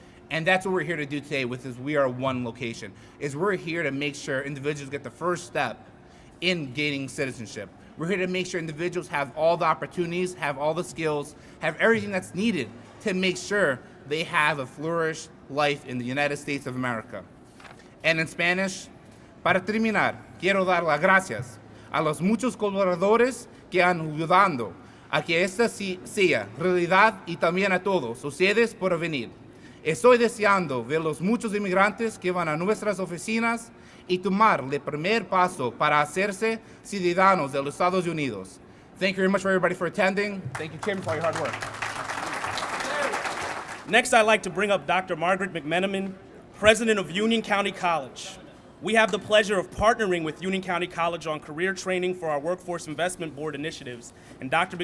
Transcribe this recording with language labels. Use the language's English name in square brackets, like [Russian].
[English] And that's what we're here to do today with this We Are One location, is we're here to make sure individuals get the first step in gaining citizenship. We're here to make sure individuals have all the opportunities, have all the skills, have everything that's needed to make sure they have a flourished life in the United States of America. And in Spanish, [Spanish] para terminar, quiero dar las gracias a los muchos colaboradores que han ayudado a que esta sea realidad y también a todos ustedes por venir. Estoy deseando ver los muchos inmigrantes que van a nuestras oficinas y tomar el primer paso para hacerse ciudadanos de los Estados Unidos. [English] Thank you very much for everybody for attending. Thank you, Chairman, for your hard work. Next, I'd like to bring up Dr. Margaret McMenamin, president of Union County College. We have the pleasure of partnering with Union County College on career training for our Workforce Investment Board initiatives, and Dr.